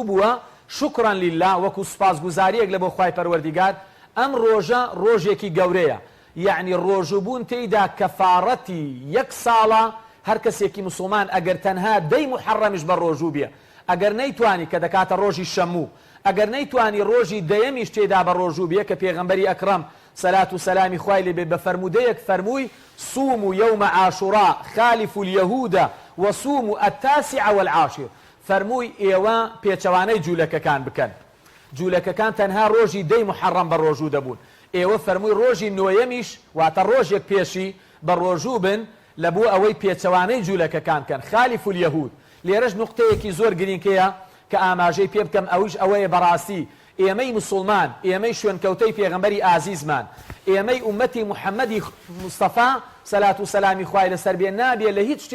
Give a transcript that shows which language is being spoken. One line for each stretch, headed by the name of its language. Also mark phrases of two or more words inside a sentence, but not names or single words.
Central Kurdish: بووە
Arabic: شکران لله
Central Kurdish: وەکو سوپاسگوزاریەک لە بۆ خوای پەروەردیگار ئەم ڕۆژە ڕۆژێکی گەورەیە یعنی ڕۆژوبوون تێیدا کەفارەتی یەک ساڵە هەر کەسێکی مسلمان ئەگەر تەنها دەی محەڕەمیش بە ڕۆژوو بێ ئەگەر نەیتوانی کە دەکاتە ڕۆژی شەموو ئەگەر نەیتوانی ڕۆژی دەیەمیش تێدا بە ڕۆژوو بێ کە پێغەمبەری ئەکرەم سەلات و سەلامی خوای لێ بێ بە فەرمودەیەک فەرمووی
Arabic: صوموا يوم عاشوراء خالفوا اليهود وصوموا التاسع والعاشر
Central Kurdish: فەرمووی ئێوە پێچەوانەی جوولەکەکان بکەن جوولەکەکان تەنها ڕۆژی دەی محەڕەم بە ڕۆژوو دەبوون ئێوە فەرمووی ڕۆژی نۆیەمیش واتە ڕۆژێک پێشی بە ڕۆژوو بن لە بۆ ئەوەی پێچەوانەی جوولەکەکان کەن
Arabic: خالفوا اليهود.
Central Kurdish: لێرەش نوقتەیەکی زۆر گرنگکەیە کە ئاماژەی پێ بکەم ئەویش ئەوەیە بەڕاستی ئێمەی مسلمان ئێمەی شوێنکەوتەی پێغەمبەری ئازیزمان ئێمەی ئومەتی محەممەدی مستەفا سەلات و سەلامی خوای لەسەر بێ نابێ لە هیچ